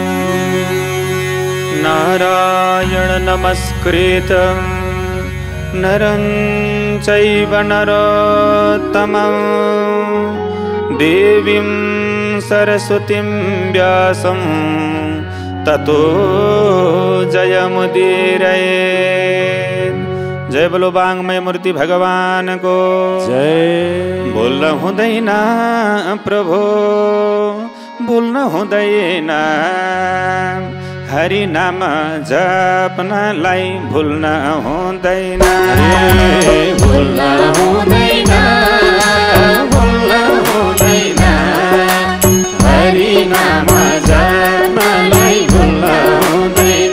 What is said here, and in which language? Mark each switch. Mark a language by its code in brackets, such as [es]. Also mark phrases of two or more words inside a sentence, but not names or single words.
[sa] नारायण नमस्कृतं नरं चैव नरोत्तमं देवीं सरस्वतीं व्यासं ततो जयमुदीरयेत्। [hi] जय बोलो वाङ्मय मूर्ति भगवान को जय। [ne] बोल्न हुँदैन प्रभु, बोल्न हुँदैन, हरि नाम जप्नलाई भुल्न हुँदैन। भुल्न हुँदैन, भुल्न हुँदैन, हरि नाम जप्नलाई भुल्न हुँदैन।